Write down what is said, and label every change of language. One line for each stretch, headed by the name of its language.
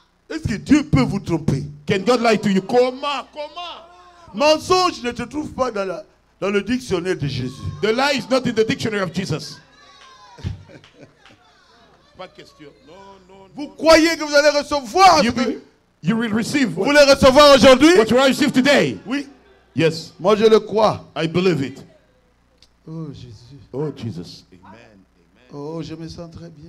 French: Est-ce que Dieu peut vous tromper?
English: Can God lie to you?
French: Comment? Mensonge ne te trouve pas dans le dictionnaire de Jésus.
English: The lie is not in the dictionary of Jesus.
French: Pas de question. Non. Vous croyez que vous allez recevoir
English: You will receive
French: vous voulez recevoir aujourd'hui?
English: what you receive today.
French: Oui.
English: Yes,
French: Moi je le crois.
English: I believe it.
French: Oh Jésus.
English: Oh, Jesus. Amen.
French: Oh, je me sens très bien.